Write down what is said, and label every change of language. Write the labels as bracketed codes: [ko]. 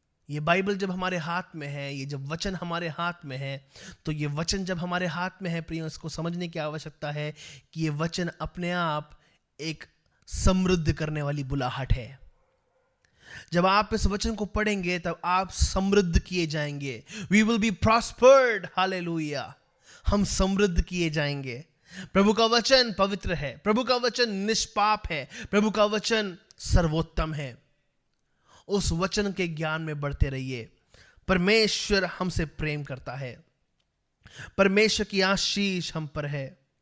[hi] ये बाइबल जब हमारे हाथ में है, ये जब वचन हमारे हाथ में है, तो ये वचन जब हमारे हाथ में है प्रियो, इसको समझने की आवश्यकता है कि ये वचन अपने आप एक समृद्ध करने वाली बुलाहट है। जब आप इस वचन को पढ़ेंगे, तब आप समृद्ध किए जाएंगे। [en] We will be prospered, hallelujah. [hi] हम समृद्ध किए जाएंगे। प्रभु का वचन पवित्र है, प्रभु का वचन निष्पाप है, प्रभु का वचन सर्वोत्तम है। उस वचन के ज्ञान में बढ़ते रहिए। परमेश्वर हमसे प्रेम करता है, परमेश्वर की आशीष हम पर है।